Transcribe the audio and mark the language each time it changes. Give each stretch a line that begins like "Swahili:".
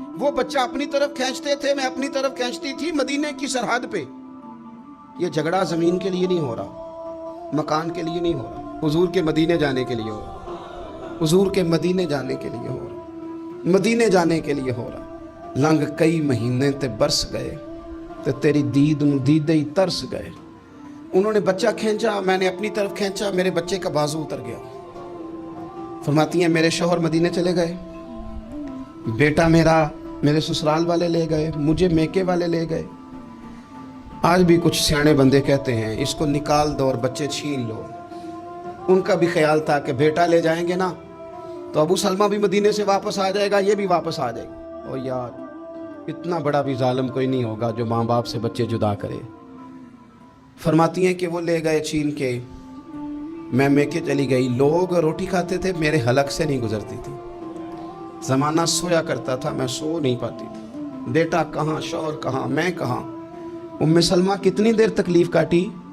Urdu: وہ بچہ اپنی طرف کھینچتے تھے, میں اپنی طرف کھینچتی تھی. مدینے کی سرحد پہ یہ جھگڑا زمین کے لیے نہیں ہو رہا, مکان کے لیے نہیں ہو رہا, حضور کے مدینے جانے کے لیے ہو رہا, حضور کے مدینے جانے کے لیے ہو رہا, مدینے جانے کے لیے ہو رہا.
Punjabi: لنگ کئی مہینے تے برس گئے تے تیری دید نو دیدے ہی ترس گئے.
Urdu: انہوں نے بچہ کھینچا, میں نے اپنی طرف کھینچا, میرے بچے کا بازو اتر گیا. فرماتی ہیں میرے شوہر مدینے چلے گئے, بیٹا میرا میرے سسرال والے لے گئے, مجھے میکے والے لے گئے. آج بھی کچھ سیانے بندے کہتے ہیں اس کو نکال دو اور بچے چھین لو. ان کا بھی خیال تھا کہ بیٹا لے جائیں گے نا تو ابو سلمہ بھی مدینے سے واپس آ جائے گا, یہ بھی واپس آ جائے گا. او یار, اتنا بڑا بھی ظالم کوئی نہیں ہوگا جو ماں باپ سے بچے جدا کرے. فرماتی ہیں کہ وہ لے گئے چھین کے, میں میکے چلی گئی. لوگ روٹی کھاتے تھے, میرے حلق سے نہیں گزرتی تھی. زمانہ سویا کرتا تھا, میں سو نہیں پاتی تھی. بیٹا کہاں, شوہر کہاں, میں کہاں. ام سلمہ کتنی دیر تکلیف کاٹی.